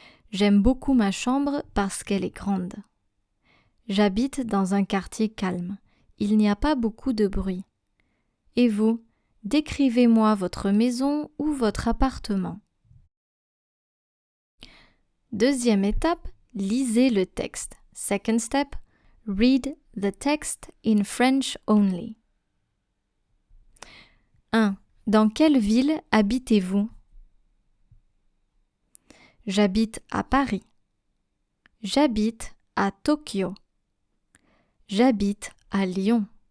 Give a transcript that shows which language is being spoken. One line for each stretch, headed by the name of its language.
French: J'aime beaucoup ma chambre parce qu'elle est grande. J'habite dans un quartier calme. Il n'y a pas beaucoup de bruit. Et vous, décrivez-moi votre maison ou votre appartement. Deuxième étape, lisez le texte.
English: Second step, read the text in French only.
French: 1. Dans quelle ville habitez-vous? J'habite à Paris. J'habite à Tokyo. J'habite à Lyon.